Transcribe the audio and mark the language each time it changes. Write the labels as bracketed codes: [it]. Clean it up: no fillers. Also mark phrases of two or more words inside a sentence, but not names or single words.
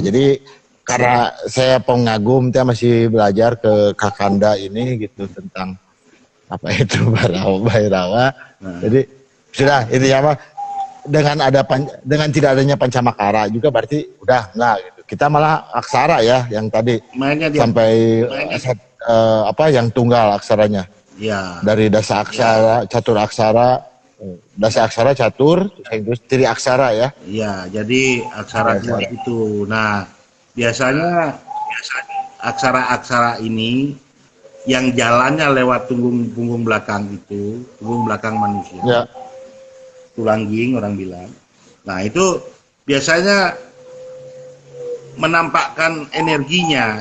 [id] Jadi karena saya pengagum, saya masih belajar ke Kakanda ini gitu tentang apa itu Bhairawa. Jadi sudah intinya apa, dengan tidak adanya Pancamakara juga berarti udah enggak gitu. Kita malah aksara ya yang tadi sampai apa yang tunggal aksaranya. Ya. Dari dasa aksara, catur aksara, dasa aksara catur, terus tri aksara ya. Iya, jadi aksara itu. Nah, biasanya aksara-aksara ini yang jalannya lewat punggung belakang itu, punggung belakang manusia. Ya. Tulang ging orang bilang. Nah, itu biasanya menampakkan energinya.